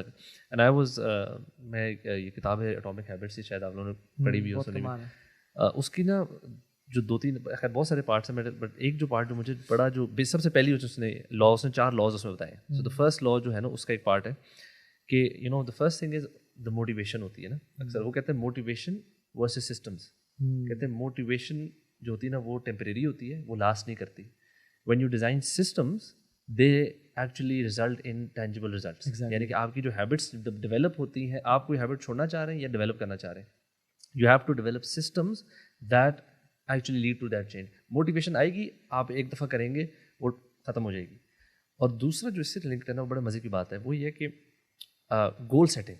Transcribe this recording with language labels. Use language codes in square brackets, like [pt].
[en] and I was, [ur] میں یہ کتاب ہے اٹامک ہیبٹس, شاید آپ لوگوں نے پڑھی بھی ہو سنی بھی, اس کی نا جو 2-3 خیر بہت سارے پارٹس ہیں, بٹ ایک جو پارٹ جو مجھے بڑا جو سب سے پہلی اس نے لاز نے 4 لاز اس میں بتائے. [en] so the first law [ur] جو ہے نا اس کا ایک پارٹ ہے کہ [en] you know the first thing is the motivation [ur] ہوتی ہے نا. اکثر وہ کہتے ہیں موٹیویشن ورسز سسٹمس. کہتے ہیں موٹیویشن جو ہوتی ہے نا وہ ٹیمپریری ہوتی ہے, وہ لاسٹ نہیں کرتی. [en] When you design systems they actually result in tangible results. [ur] یعنی کہ آپ کی جو ہیبٹس ڈیولپ ہوتی ہیں, آپ کوئی ہیبٹ چھوڑنا چاہ رہے ہیں یا ڈیولپ کرنا چاہ رہے ہیں, [en] You have to develop systems that actually lead to that change. [ur] Motivation آئے گی, آپ ایک دفعہ کریں گے, وہ ختم ہو جائے گی. اور دوسرا جو اس سے لنک کرنا وہ بڑے مزے کی بات ہے, وہ یہ کہ گول سیٹنگ.